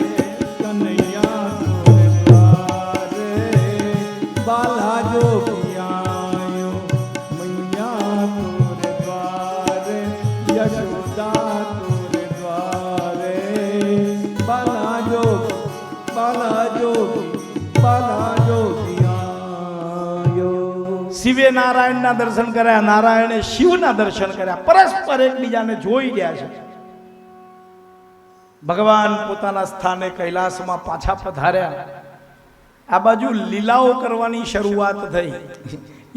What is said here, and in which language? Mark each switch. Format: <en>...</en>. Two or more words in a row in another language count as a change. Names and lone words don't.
<hi>कन्हैया तोरे द्वारे, बाला जोगियायो मैया तोरे द्वारे, यशोदा तोरे द्वारे, बाला जोगी बाला जोगियायो.</hi> <gu>શિવે નારાયણના દર્શન કર્યા, નારાયણે શિવના દર્શન કર્યા, પરસ્પર એકબીજાને જોઈ ગયા છે. ભગવાન પોતાના સ્થાને કૈલાસમાં પાછા પધાર્યા. આ બાજુ લીલાઓ કરવાની શરૂઆત થઈ.</gu>